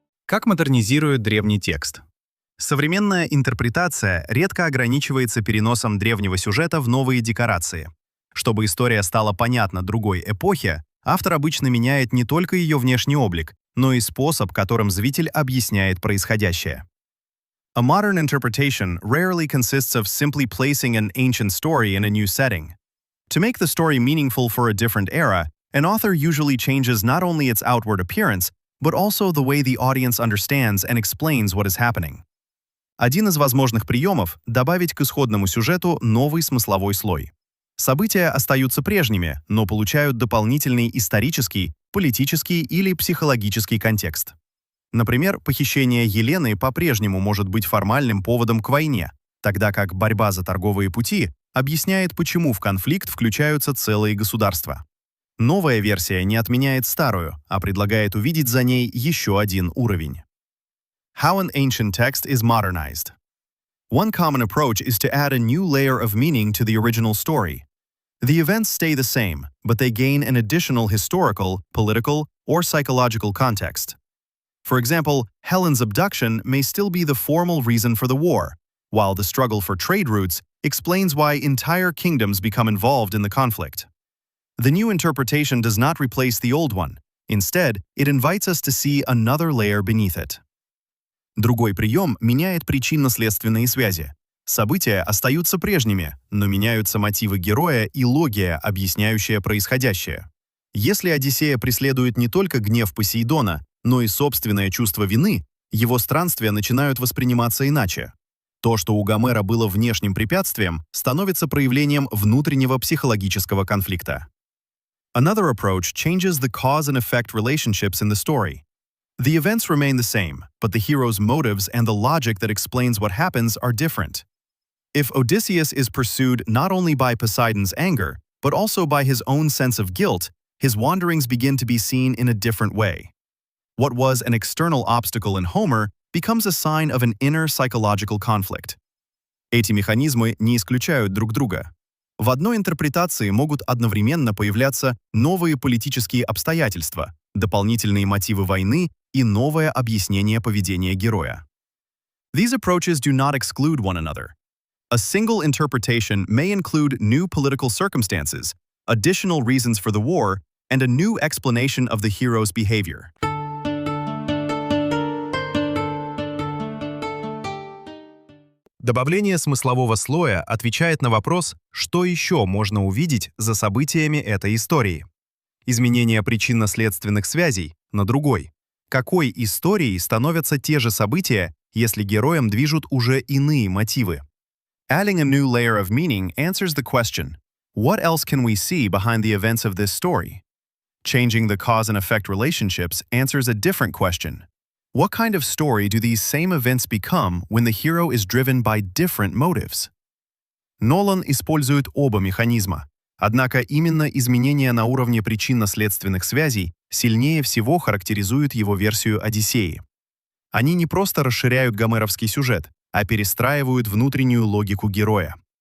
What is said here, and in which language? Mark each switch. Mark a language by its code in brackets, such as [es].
[ru] Как модернизируют древний текст? Современная интерпретация редко ограничивается переносом древнего сюжета в новые декорации. Чтобы история стала понятна другой эпохе, автор обычно меняет не только ее внешний облик, но и способ, которым зритель объясняет происходящее. [en] A modern interpretation rarely consists of simply placing an ancient story in a new setting. To make the story meaningful for a different era, an author usually changes not only its outward appearance, but also the way the audience understands and explains what is happening. [ru] Один из возможных приемов — добавить к исходному сюжету новый смысловой слой. События остаются прежними, но получают дополнительный исторический, политический или психологический контекст. Например, похищение Елены по-прежнему может быть формальным поводом к войне, тогда как борьба за торговые пути объясняет, почему в конфликт включаются целые государства. Новая версия не отменяет старую, а предлагает увидеть за ней еще один уровень. [en] How an ancient text is modernized. One common approach is to add a new layer of meaning to the original story. The events stay the same, but they gain an additional historical, political, or psychological context. For example, Helen's abduction may still be the formal reason for the war, while the struggle for trade routes explains why entire kingdoms become involved in the conflict. The new interpretation does not replace the old one. Instead, it invites us to see another layer beneath it. [ru] Другой прием меняет причинно-следственные связи. События остаются прежними, но меняются мотивы героя и логия, объясняющая происходящее. Если Одиссея преследует не только гнев Посейдона, но и собственное чувство вины, его странствия начинают восприниматься иначе. То, что у Гомера было внешним препятствием, становится проявлением внутреннего психологического конфликта. [en] Another approach changes the cause and effect relationships in the story. The events remain the same, but the hero's motives and the logic that explains what happens are different. If Odysseus is pursued not only by Poseidon's anger, but also by his own sense of guilt, his wanderings begin to be seen in a different way. What was an external obstacle in Homer becomes a sign of an inner psychological conflict. [ru] Эти механизмы не исключают друг друга. В одной интерпретации могут одновременно появляться новые политические обстоятельства, дополнительные мотивы войны и новое объяснение поведения героя. [en] These approaches do not exclude one another. A single interpretation may include new political circumstances, additional reasons for the war, and a new explanation of the hero's behavior. [ru] Добавление смыслового слоя отвечает на вопрос, что еще можно увидеть за событиями этой истории. Изменение причинно-следственных связей на другой. Какой историей становятся те же события, если героем движут уже иные мотивы? [en] Adding a new layer of meaning answers the question, what else can we see behind the events of this story? Changing the cause and effect relationships answers a different question. What kind of story do these same events become when the hero is driven by different motives? [ru] Нолан использует оба механизма, однако именно изменения на уровне причинно-следственных связей сильнее всего характеризуют его версию Одиссеи. Они не просто расширяют гомеровский сюжет, а перестраивают внутреннюю логику героя.